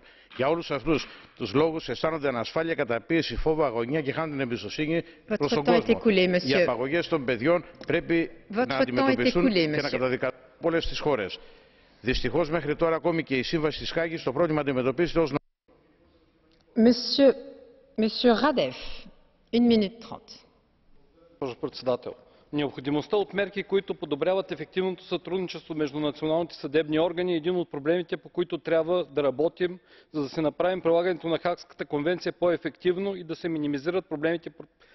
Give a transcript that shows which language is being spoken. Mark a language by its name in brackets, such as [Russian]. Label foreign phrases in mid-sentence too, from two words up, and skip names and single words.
[Greek] Για όλους αυτούς τους λόγους αισθάνονται ανασφάλεια, καταπίεση, φόβο, αγωνία και χάνουν την εμπιστοσύνη προς τον κόσμο. Οι απαγωγές των παιδιών πρέπει να αντιμετωπιστούν και να καταδικαστούν από όλες τις χώρες. Δυστυχώς μέχρι τώρα ακόμη και η Σύμβαση της Χάγης το πρόβλημα αντιμετωπίζεται ως [French] Monsieur Radev, 1 minute 30. [Bulgarian] Госпожо председател, необходимостта от мерки, които подобряват ефективното сътрудничество между националните съдебни органи е един от проблемите, по които трябва да работим, за да се направим прилагането на Хагската конвенция по-ефективно и да се минимизират проблемите